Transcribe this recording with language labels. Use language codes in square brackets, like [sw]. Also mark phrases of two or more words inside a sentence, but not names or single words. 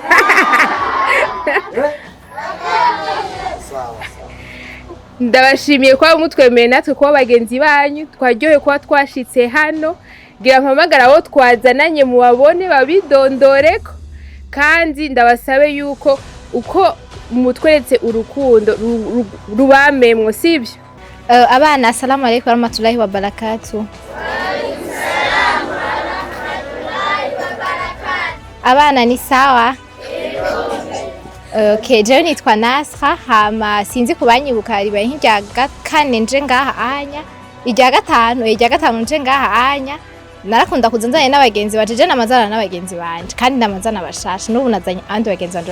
[rn] ndabashimiye ko mutwemeye natwe ko abagenzi banyu twaryohe ko twashitse hano gira mpamagara abo twazananye mu babone babidondoreko kandi ndabasabe yuko uko mutweretse urukundo rubamemwo sivyo abana [ar] السلام عليكم ورحمة الله وبركاته [rn] abana ni sawa okay je nitwa Nasra hama sinzi kubanyibuka ribaye nk'irya kane nje ngaha anya irya gatanu nje ngaha anya narakunda kuzanzanye n'abagenzi baje namazana n'abagenzi banje kandi namazana bashasha n'ubu nazanye abandi bagenzi banje